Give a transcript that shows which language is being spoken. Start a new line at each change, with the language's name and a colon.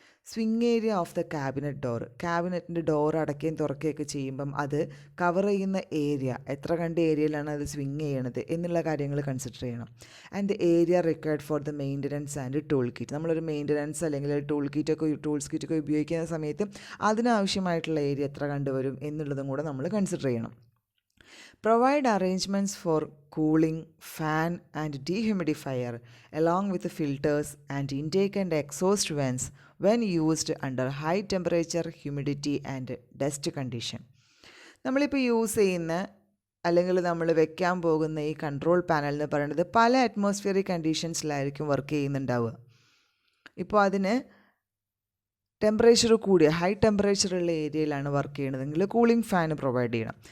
English: swing area of the cabinet door,
Malayalam: ക്യാബിനറ്റിൻ്റെ door അടയ്ക്കുകയും തുറക്കുകയൊക്കെ ചെയ്യുമ്പം അത് കവർ ചെയ്യുന്ന ഏരിയ, എത്ര കണ്ട് ഏരിയയിലാണ് അത് സ്വിങ് ചെയ്യണത് എന്നുള്ള കാര്യങ്ങൾ കൺസിഡർ ചെയ്യണം.
English: and the area required for the maintenance and tool kit,
Malayalam: നമ്മളൊരു മെയിൻ്റനൻസ് അല്ലെങ്കിൽ ടൂൾസ് കിറ്റൊക്കെ ഉപയോഗിക്കുന്ന സമയത്ത് അതിനാവശ്യമായിട്ടുള്ള ഏരിയ എത്ര കണ്ട് വരും എന്നുള്ളതും കൂടെ നമ്മൾ കൺസിഡർ ചെയ്യണം.
English: Provide arrangements for cooling, fan and dehumidifier along with the filters and intake and exhaust vents when used under high temperature, humidity and dust condition.
Malayalam: നമ്മളിപ്പോൾ യൂസ് ചെയ്യുന്ന അല്ലെങ്കിൽ നമ്മൾ വെക്കാൻ പോകുന്ന ഈ കൺട്രോൾ പാനൽ എന്ന് പറയുന്നത് പല അറ്റ്മോസ്ഫിയറിക് കണ്ടീഷൻസിലായിരിക്കും വർക്ക് ചെയ്യുന്നുണ്ടാവുക. ഇപ്പോൾ അതിന് ടെമ്പറേച്ചർ കൂടിയ ഹൈ ടെമ്പറേച്ചറുള്ള ഏരിയയിലാണ് വർക്ക് ചെയ്യണതെങ്കിൽ കൂളിംഗ് ഫാൻ പ്രൊവൈഡ് ചെയ്യണം.